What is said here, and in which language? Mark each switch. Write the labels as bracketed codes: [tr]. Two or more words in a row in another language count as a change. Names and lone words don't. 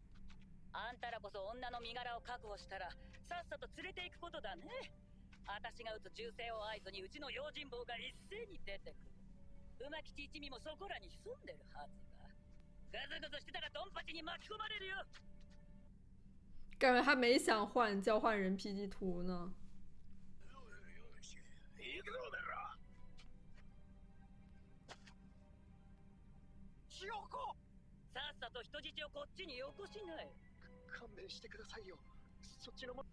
[ja] あんたらこそ女の身柄を確保したらさっさと連れて行くことだね。私が撃つ銃声を合図にうちの用心棒が一斉に出てくる。馬吉一味もそこらに潜んでるはずだ。ガズガズしてたらドンパチに巻き込まれるよ。 [zh] 感觉他没想换交换人 PG 图呢。 [ja] 行くぞお前ら。千代子、さっさと人質をこっちによこしない。勘弁してくださいよ。そっちのも。